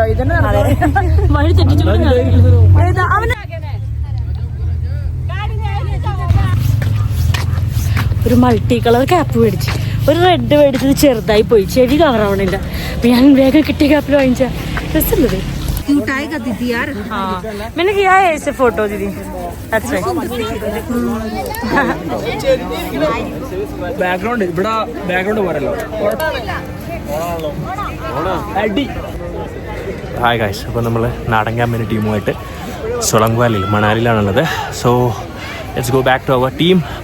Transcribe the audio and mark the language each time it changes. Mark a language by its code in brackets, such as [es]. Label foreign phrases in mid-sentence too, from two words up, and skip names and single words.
[ml] ഇതന്നെ വഴി തെറ്റിച്ചുകൂടി അവന് ഒരു [en] multi colour cap [ml] മേടിച്ച്, ഒരു റെഡ് മേടിച്ചത് ചെറുതായി പോയി, ചെവി കവറാവണില്ല. അപ്പൊ ഞാൻ വേഗം കിട്ടിയ ക്യാപ്പിൽ വാങ്ങിച്ച രസമുള്ളത്. [hi] मैंने किया है ऐसे फोटो दीदी. [en] That's right. [ml] ബാക്ക്ഗ്രൗണ്ട് ഇവിടെ ബാക്ക്ഗ്രൗണ്ട് പോരല്ലോ. [en] Hi guys, [ml] അപ്പോൾ നമ്മൾ നാടൻ ക്യാമ്പിൻ്റെ ടീമുമായിട്ട് സൊളങ് വാലിയിൽ മണാലിയിലാണുള്ളത്. [en] So let's go back to our team.